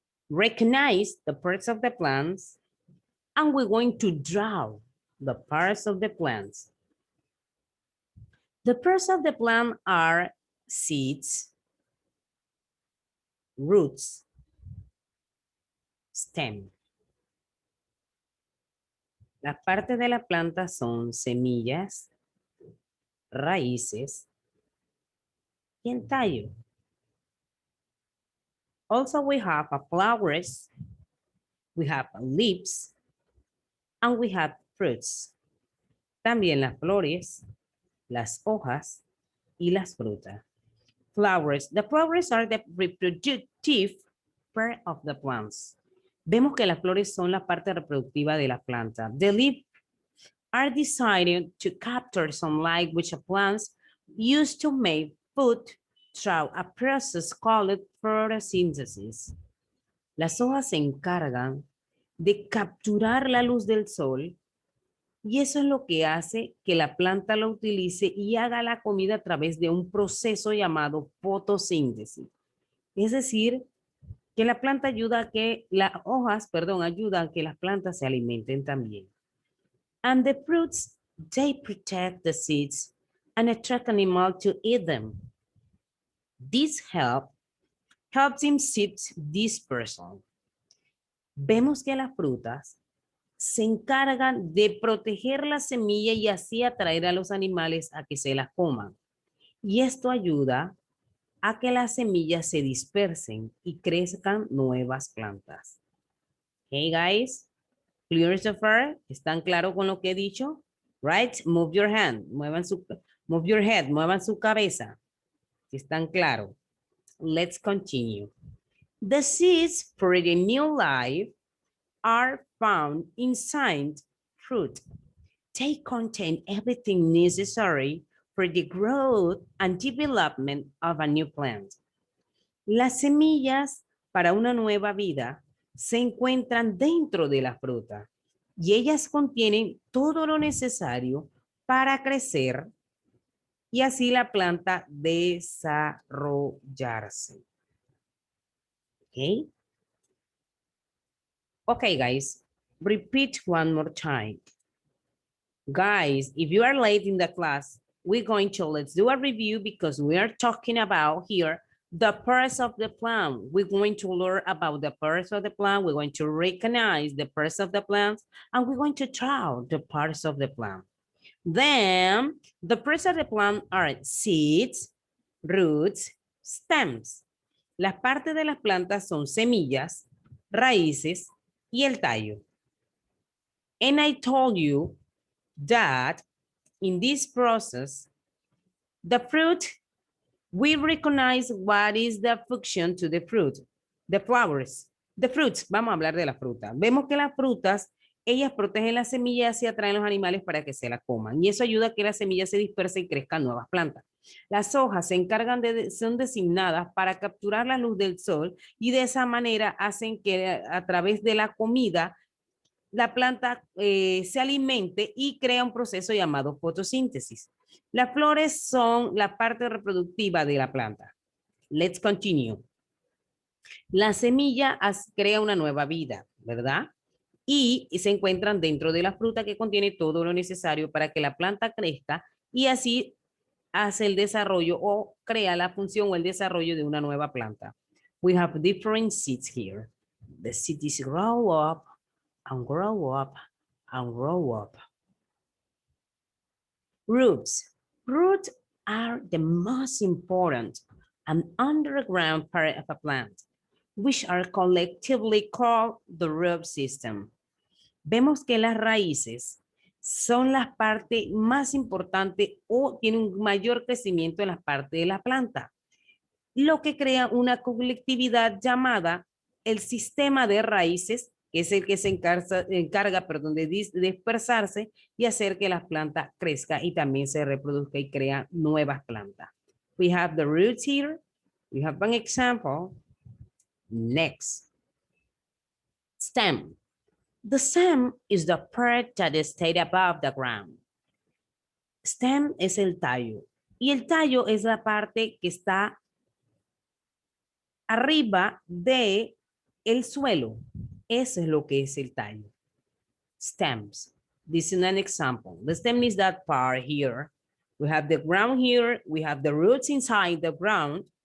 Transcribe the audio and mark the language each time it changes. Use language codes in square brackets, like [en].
[en] Recognize the parts of the plants. And we're going to draw the parts of the plants. The parts of the plant are seeds, roots, stem. [es] Las partes de la planta son semillas, raíces y el tallo. [en] Also, we have flowers, we have leaves, and we have fruits. [es] También las flores, las hojas y las frutas. [en] Flowers. The flowers are the reproductive part of the plants. [es] Vemos que las flores son la parte reproductiva de la planta. [en] The leaves are designed to capture sunlight, which plants use to make food through a process called photosynthesis. [es] Las hojas se encargan de capturar la luz del sol y eso es lo que hace que la planta lo utilice y haga la comida a través de un proceso llamado fotosíntesis. Es decir, que la planta ayuda a que las hojas, perdón, ayudan a que las plantas se alimenten también. [en] And the fruits, they protect the seeds and attract animals to eat them. This helps in seed dispersal. [es] Vemos que las frutas se encargan de proteger la semilla y así atraer a los animales a que se las coman. Y esto ayuda a que las semillas se dispersen y crezcan nuevas plantas. [en] Hey guys, clear so far? [es] ¿Están claros con lo que he dicho? [en] Right? Move your hand, move your head, [es] muevan su cabeza. Si están claros. [en] Let's continue. The seeds for the new life are found inside fruit. They contain everything necessary for the growth and development of a new plant. [es] Las semillas para una nueva vida se encuentran dentro de la fruta y ellas contienen todo lo necesario para crecer y así la planta desarrollarse. [en] Okay? Okay, guys, repeat one more time. Guys, if you are late in the class, let's do a review because we are talking about here the parts of the plant. We're going to learn about the parts of the plant. We're going to recognize the parts of the plants, and we're going to draw the parts of the plant. Then, the parts of the plant are seeds, roots, stems. [es] Las partes de las plantas son semillas, raíces, y el tallo. [en] And I told you that in this process, the fruit, we recognize what is the function to the fruit, the flowers, the fruits. [es] Vamos a hablar de la fruta. Vemos que las frutas, ellas protegen las semillas y atraen los animales para que se las coman. Y eso ayuda a que las semillas se dispersen y crezcan nuevas plantas. Las hojas se encargan son designadas para capturar la luz del sol y de esa manera hacen que a través de la comida la planta se alimente y crea un proceso llamado fotosíntesis. Las flores son la parte reproductiva de la planta. [en] Let's continue. [es] La semilla crea una nueva vida, ¿verdad? Y se encuentran dentro de la fruta que contiene todo lo necesario para que la planta crezca y así hace el desarrollo o crea la función o el desarrollo de una nueva planta. [en] We have different seeds here. The seeds grow up and grow up and grow up. Roots. Roots are the most important and underground part of a plant, which are collectively called the root system. [es] Vemos que las raíces son las partes más importantes o tienen un mayor crecimiento en las partes de la planta, lo que crea una colectividad llamada el sistema de raíces, que es el que se encarga de dispersarse y hacer que las plantas crezcan y también se reproduzca y crea nuevas plantas. [en] We have the roots here. We have an example. Next. Stem. The stem is the part that stays above the ground. [es] Stem es el tallo y el tallo es la parte que está arriba de el suelo. Eso es lo que es el tallo. Stems. [en] This is an example. The stem is that part here. We have the ground here. We have the roots inside the ground.